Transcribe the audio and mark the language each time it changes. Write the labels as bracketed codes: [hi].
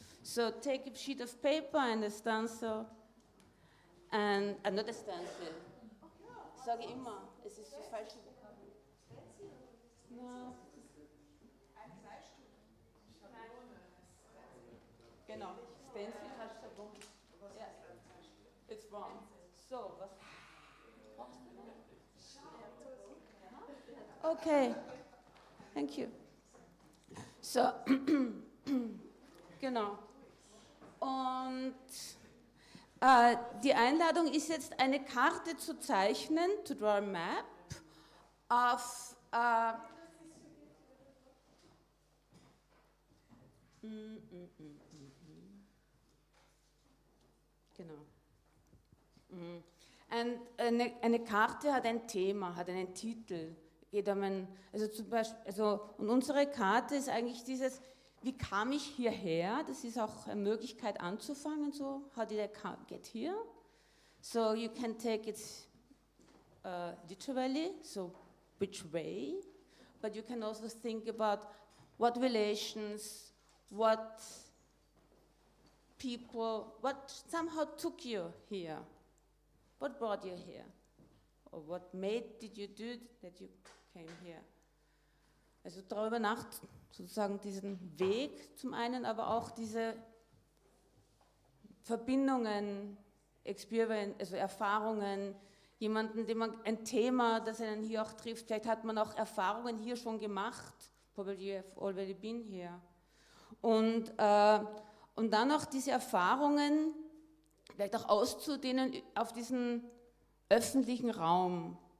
[en] So take a sheet of paper and a stencil, and not a stencil. [de] Sage ich immer, es ist die falsche Vokabel. [en] No. [de] Genau, stencil hast du schon. Ja, [en] it's wrong. [de] So, was brauchst du noch? [en] Okay, thank you. So, genau. [de] Und die Einladung ist jetzt, eine Karte zu zeichnen, [en] to draw a map of [de] genau. Und eine Karte hat ein Thema, hat einen Titel. Geht um zum Beispiel, und unsere Karte ist eigentlich dieses, wie kam ich hierher? Das ist auch eine Möglichkeit anzufangen, so, [en] how did I get here? So you can take it literally, so which way? But you can also think about what relations, what people, what somehow took you here? What brought you here? Or what did you do that you came here? [de] Also darüber sozusagen diesen Weg zum einen, aber auch diese Verbindungen, also Erfahrungen, ein Thema, das einen hier auch trifft. Vielleicht hat man auch Erfahrungen hier schon gemacht. [en] Probably you have already been here. [de] Und dann auch diese Erfahrungen vielleicht auch auszudehnen auf diesen öffentlichen Raum.